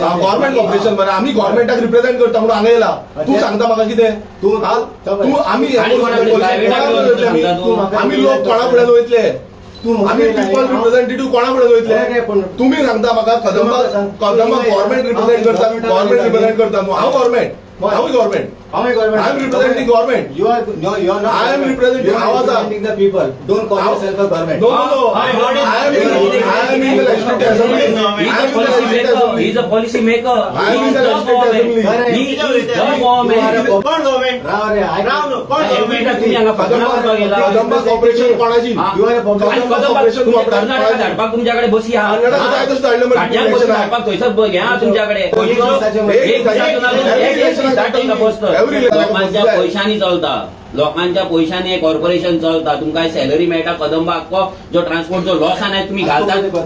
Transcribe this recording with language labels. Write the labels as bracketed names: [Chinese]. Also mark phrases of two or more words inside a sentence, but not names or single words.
[English] government corporation [Konkani] बरं, आम्ही गव्हर्नमेंटाक रिप्रेझेंट करता म्हणून हांगा येला. तू सांगता म्हाका कितें? तू आम्ही लोक कोणा फुड्यान वयतले? आम्ही [English] people representative [Konkani] कोणा फुड्यान वयतले? तुम्ही सांगता म्हाका कदंबा [English] government represent [Konkani] करता, [English] government represent [Konkani] करता न्हू. हांव गव्हर्नमेंट, [English] I am representing government. You are not. I am representing. You are representing the people. Don't call yourself a government. No. I am in the legislative assembly. He is a policy maker. I am in the legislative assembly. He is the government. [Konkani] कदंबा कॉर्पोरेशन कोणाची? [English] You are a [Konkani] धाडपाक तुमच्याकडे बसी लोकांच्या पैशांनी चलता, लोकांच्या पैशांनी कॉर्पोरेशन चलता. तुमकां सॅलरी मेळटा कदंबाक, जो ट्रान्सपोर्टचो लॉस आहा तुम्ही घालतात.